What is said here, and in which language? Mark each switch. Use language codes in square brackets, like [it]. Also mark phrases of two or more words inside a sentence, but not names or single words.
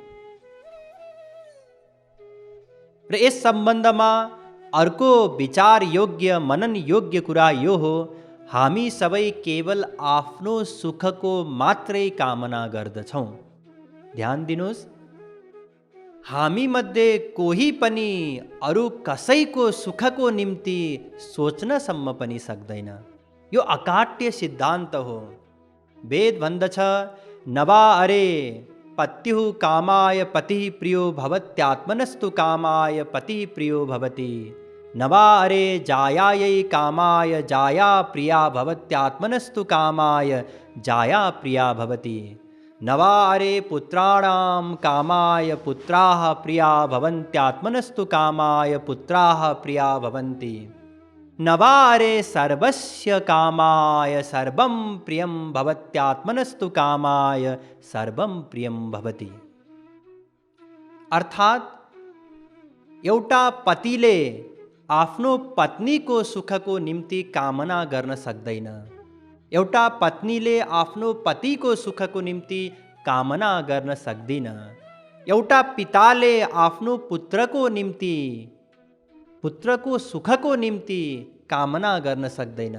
[ne] र यस सम्बन्धमा अर्को विचार योग्य मनन योग्य कुरा यो हो, हामी सबै केवल आफ्नो सुखको मात्रै कामना गर्दछौँ। ध्यान दिनुहोस्, हामी मध्ये कोही पनि अरू कसैको सुखको निम्ति सोच्नसम्म पनि सक्दैन। यो अकाट्य सिद्धान्त हो। वेद भन्दछ, [sa] नवा अरे पत्युः कामाय पतिः प्रियो भवत्यात्मनस्तु कामाय पतिः प्रियो भवति। नवा अरे जायायै कामाय जाया प्रिया भवत्यात्मनस्तु कामाय जाया प्रिया भवति। नवा अरे पुत्राणां कामाय पुत्राः प्रिया भवन्त्यात्मनस्तु कामाय पुत्राः प्रिया भवन्ति। नवा अरे सर्वस्य कामाय सर्वं प्रियं भवत्यात्मनस्तु कामाय सर्वं प्रियं भवति। [ne] अर्थात् एउटा पतिले आफ्नो पत्नीको सुखको निम्ति कामना गर्न सक्दैन। एउटा पत्नीले आफ्नो पतिको सुखको निम्ति कामना गर्न सक्दिन। एउटा पिताले आफ्नो पुत्रको निम्ति, पुत्रको सुखको निम्ति कामना गर्न सक्दैन।